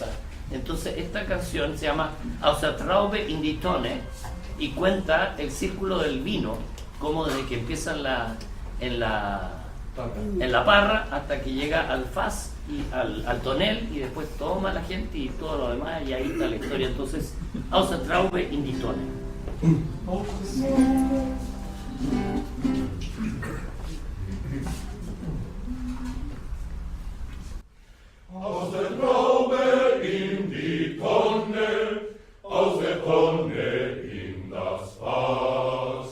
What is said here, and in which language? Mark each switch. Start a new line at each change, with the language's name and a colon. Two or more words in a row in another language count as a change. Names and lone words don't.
Spanish: Entonces esta canción se llama Aus der Traube in die Tonne y cuenta el círculo del vino, como desde que empieza en la parra hasta que llega al faz y al tonel, y después toma la gente y todo lo demás, y ahí está la historia. Entonces,
German: Aus der Traube in die Tonne. Aus der Traube in die Tonne, aus der Tonne in das Fass.